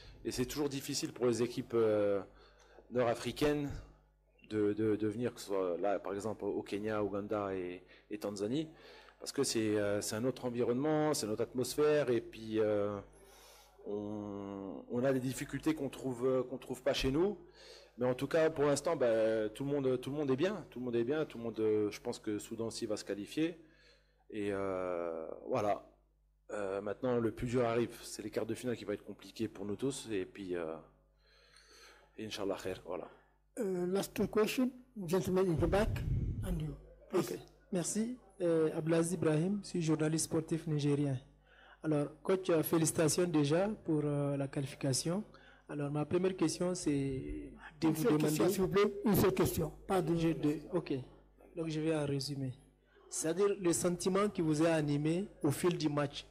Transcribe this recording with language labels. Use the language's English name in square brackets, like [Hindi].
[French] Et c'est toujours difficile pour les équipes nord-africaines de venir, que ce soit là, par exemple, au Kenya, Ouganda et Tanzanie, parce que c'est un autre environnement, c'est notre atmosphère, et puis on a des difficultés qu'on trouve pas chez nous. Mais en tout cas, pour l'instant, tout le monde est bien. Je pense que Soudan aussi va se qualifier. Et voilà. Maintenant, le plus dur arrive. C'est les quarts de finale qui va être compliqué pour nous tous. Et puis, [Arabic] Inch'Allah khair. [French] Voilà. [English] Last question, gentleman in the back, and you. [French] Ok, merci. Ablazi Ibrahim, je suis journaliste sportif nigérien. Alors, coach, félicitations déjà pour la qualification. Alors, ma première question, c'est de vous demander... S'il vous plaît, une seule question, pas de... Ok, donc je vais en résumer. C'est-à-dire le sentiment qui vous a animé au fil du match.